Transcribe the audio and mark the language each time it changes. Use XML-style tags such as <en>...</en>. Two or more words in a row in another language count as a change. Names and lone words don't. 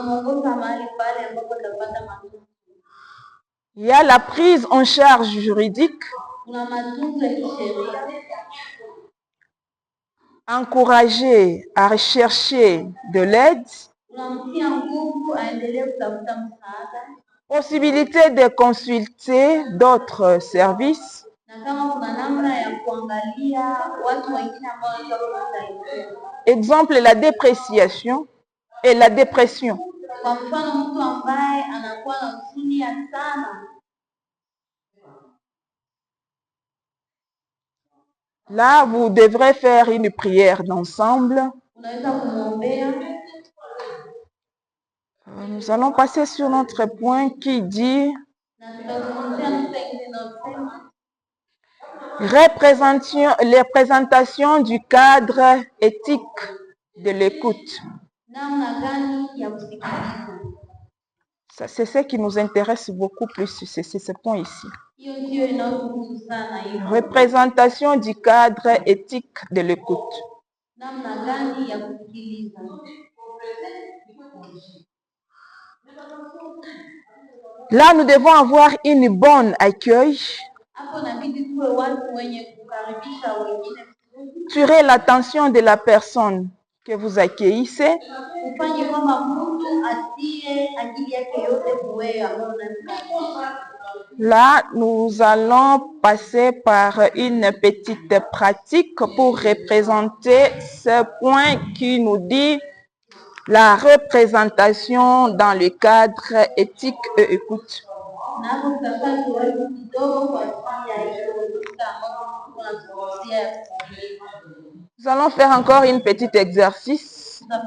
<fr>Il y a la prise en charge juridique. Encourager à rechercher de l'aide. Possibilité de consulter d'autres services.</fr> <sw>na kama kuna namna ya kuangalia watu wengine ambao wanaweza kutusaidia.</sw> <fr>Exemple, la dépréciation et la dépression.</fr> <sw>Kwa mfano mtu ambaye anakuwa na huzuni sana,</sw> <fr>là vous devrez faire une prière d'ensemble.</fr> <sw>unaweza kumwombea.</sw> <fr>Nous allons passer sur notre point qui dit</fr> <sw>Na tutazungumzia nukta ingine inayosema</sw> <fr>représentation du cadre éthique de l'écoute.</fr> <sw>namna gani ya kusikiliza.</sw> <fr>C'est ce qui nous intéresse beaucoup plus, c'est ce point ici.</fr> <sw>Hiyo ndio inayotuhusu sana hiyo.</sw> <fr>Représentation du cadre éthique de l'écoute.</fr> <sw>Namna gani ya kusikiliza.</sw> <fr>Là, nous devons avoir une bonne accueil.</fr> <sw>Hapo inabidi tuwe watu wenye kukaribisha wengine.</sw> <fr>Attirer l'attention de la personne que vous accueillissez.</fr> <sw>Ufanye kwamba mtu atie akili yake yote kuwewe ambao unamkaribisha.</sw> <fr>Là, nous allons passer par une petite pratique pour représenter ce point qui nous dit la représentation dans le cadre éthique et écoute. Nous allons faire encore une petite exercice.</fr>